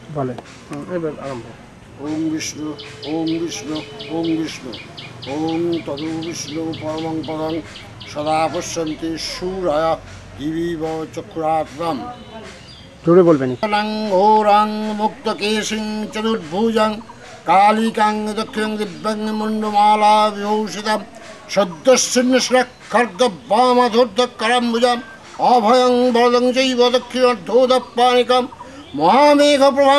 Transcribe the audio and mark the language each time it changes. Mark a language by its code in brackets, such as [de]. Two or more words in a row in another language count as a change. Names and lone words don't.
[bn] বলে এবার আরম্ভ। [sa] ওম বিষ্ণু ওম বিষ্ণু ওম বিষ্ণু ওম তদু বিষ্ণু পরমং পদং সদা পশ্যন্তি সূরায় দিবিব চক্রাত্মম। [bn] জোরে বলবেন। [sa] ঘোরাং মুক্তকেশিং চতুর্ভুজং কালিকাং দক্ষিণং দিব্যাং মুন্ডমালা বিভূষিতাম সদ্যশূন্যশ্রক খর্গ বামাধূর্ধকরাম্বুজম অভয়ং বরদং চৈব দক্ষিণার্ধোদপানিকম মহামেঘপ্রভাং